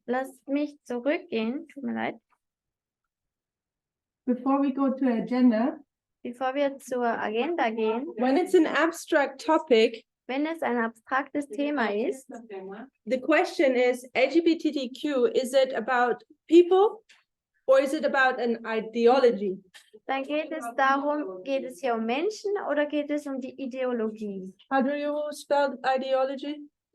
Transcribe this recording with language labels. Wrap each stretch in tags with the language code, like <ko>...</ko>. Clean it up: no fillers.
<de>lasst mich zurückgehen, tut mir leid,</de> <en>before we go to agenda.</en> <de>bevor wir zur Agenda gehen.</de> <en>When it's an abstract topic,</en> <de>Wenn es ein abstraktes Thema ist,</de> <en>the question is LGBTQ, is it about people or is it about an ideology?</en> <de>dann geht es darum, geht es hier um Menschen oder geht es um die Ideologie?</de> <en>How do you spell ideology?</en>